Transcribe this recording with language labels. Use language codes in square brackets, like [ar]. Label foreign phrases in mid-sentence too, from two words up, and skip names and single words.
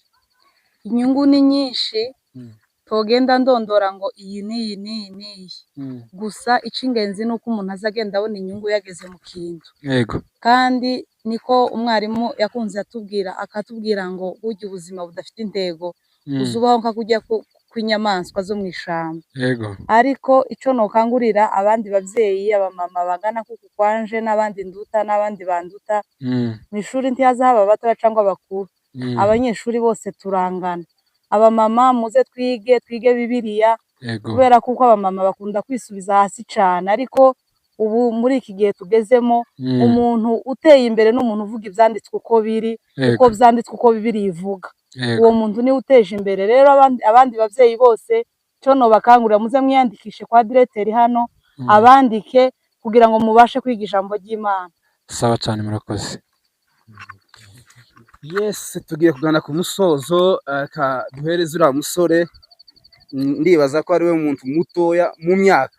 [rn] Inyungu ni nyinshi, togenda ndondora ngo iyi n'iyi. Gusa icingenzi nuko umuntu azagenda abona inyungu yageze mu kintu. Yego. Kandi niko umwarimu yakunze akatubwira ngo burya ubuzima budafite intego uzubaho nka kujya kw'inyamaswa zo mu ishamba. Yego. Ariko ico nokangurira abandi bavyeyi, abamama bagana kuko kwanje n'abandi nduta n'abandi banduta, mu ishuri ntihaza haba abato cyangwa abakuru, abanyeshuri bose turangana. Abamama muze twige Bibiliya, kubera kuko abamama bakunda kwisubiza hasi cane, ariko ubu muri iki gihe tugezemo umuntu uteye imbere n'umuntu uvuga ivyanditswe uko biri, uko vyanditswe uko Bibiliya ivuga. Uwo muntu ni uteje imbere. Rero abandi bavyeyi bose cyo no bakangurira muze mwiyandikishe kwa directeur hano, abandike kugira ngo mubashe kwiga ijambo ry'Imana. Sawa cyane, murakoze. Yes, tugiye kugana ku musozo, duhereze uriya musore. Ndibaza ko ari we muntu mutoya mu myaka